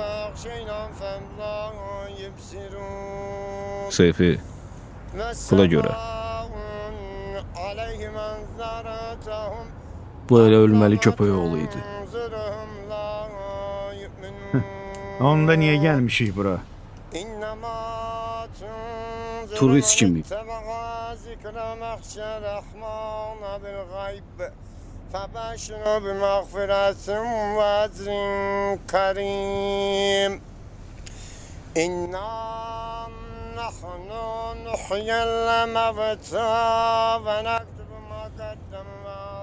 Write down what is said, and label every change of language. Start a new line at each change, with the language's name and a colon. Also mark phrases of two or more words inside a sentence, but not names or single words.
Azerbaijani: Seyfi pula görə. Bu elə ölməli köpək oğlu idi. Onda niyə gəlmişik bura? Turist kimi.
Arabic: فبشر بمغفرة وأجر كريم إنا نحن نحيي الموتى ونكتب ما قدموا